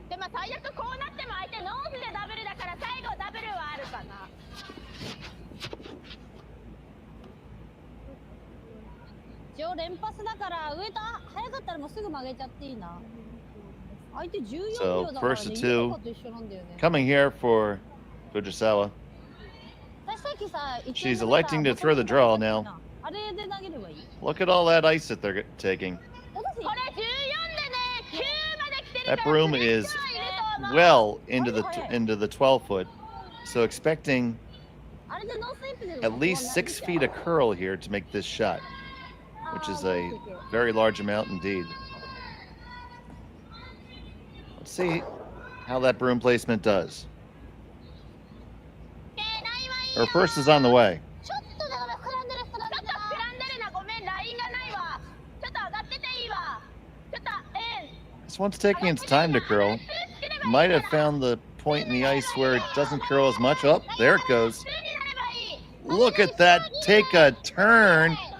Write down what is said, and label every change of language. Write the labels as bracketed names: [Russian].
[Japanese] 最悪こうなっても相手ノーズでダブルだから最後ダブルはあるかな。一応連発だから上と早かったらもうすぐ曲げちゃっていいな。相手14秒だからね。 [English] So first to two coming here for Fujisawa. She's electing to throw the draw now. [Japanese] あれで投げればいい。 [English] Look at all that ice that they're taking. [Japanese] これ14でね、9まで来てる [English] That broom is well into the 12 foot. So expecting [Japanese] あれでノースイープで [English] at least 6 feet of curl here to make this shot, which is a very large amount indeed. Let's see how that broom placement does. Her first is on the way. [Japanese] ちょっとだから膨らんでる人だった。ちょっと膨らんでるな。ごめん、ラインがないわ。ちょっと上がってていいわ。ちょっと、 [English] This one's taking its time to curl. Might have found the point in the ice where it doesn't curl as much. Oh, there it goes. Look at that take a turn.